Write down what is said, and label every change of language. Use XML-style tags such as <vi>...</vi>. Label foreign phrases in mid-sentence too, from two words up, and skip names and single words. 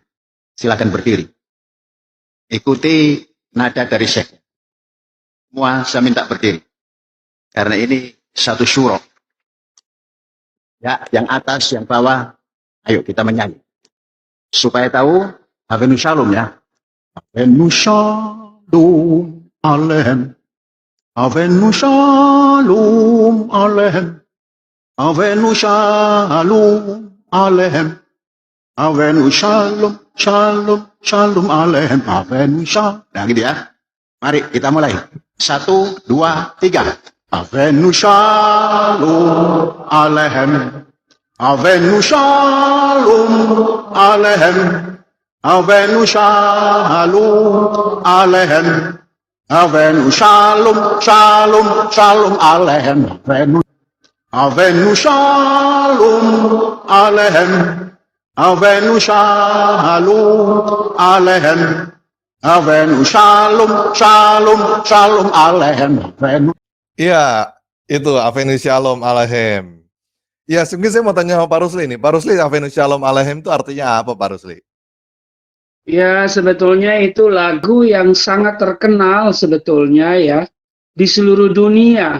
<id>Silakan berdiri. Ikuti nada dari Syekh. Semua saya minta berdiri. Karena ini satu syuro. Ya, yang atas, yang bawah, ayo kita menyanyi. Supaya tahu,</id> <he>הבאנו שלום</he> <id>ya.</id> <he>הבאנו שלום עליכם. הבאנו שלום עליכם. הבאנו שלום עליכם. הבאנו שלום, שלום, שלום עליכם. הבאנו שלום.</he> <id>Nah gitu ya. Mari kita mulai. 1, 2, 3.</id> <he>הבאנו שלום עליכם. הבאנו שלום עליכם. הבאנו שלום עליכם. הבאנו שלום, שלום, שלום עליכם. הבאנו שלום עליכם. הבאנו שלום עליכם. הבאנו שלום, שלום, שלום עליכם. Avenu.</he> <id>Iya, itu</id> <he>הבאנו שלום עליכם.</he> <id>Ya, mungkin saya mau tanya sama Pak Rusli nih. Pak Rusli,</id> <he>הבאנו שלום עליכם</he> <id>itu artinya apa, Pak Rusli? Ya, sebetulnya itu lagu yang sangat terkenal sebetulnya ya di seluruh dunia.</id>